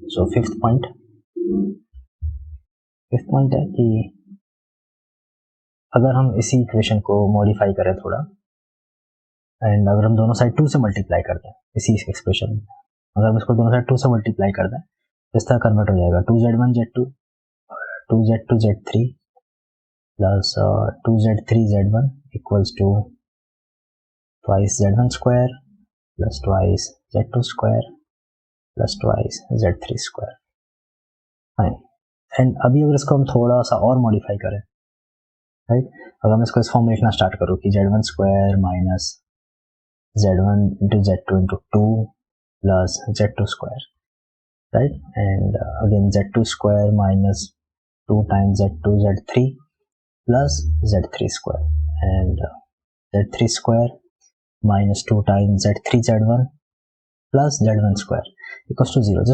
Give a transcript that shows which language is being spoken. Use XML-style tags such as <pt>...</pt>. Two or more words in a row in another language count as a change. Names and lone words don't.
<en>so fifth point</en> <hi>है कि अगर हम इसी इक्वेशन को मॉडिफाई करें थोड़ा, एंड अगर हम दोनों साइड 2 से मल्टीप्लाई करते हैं इसी एक्सप्रेशन में, अगर हम इसको दोनों साइड 2 से मल्टीप्लाई करते हैं तो इस तरह कन्वर्ट हो जाएगा</hi> <en>2z1 z2 2z2 z3 plus 2z3z1 equals to twice z1 square plus twice z2 square plus twice z3 square.</en> <hi>फाइन। एंड अभी अगर इसको हम थोड़ा सा और मॉडिफाई करें, राइट, अगर मैं इसको इस फॉर्म में लिखना स्टार्ट करूँ कि</hi> <en>z1 square minus z1 into z2 into 2 plus z2 square, right, and again z2 square minus 2 times z2 z3 plus z3 square and z3 square minus 2 times z3 z1 plus z1 square equals to 0.</en>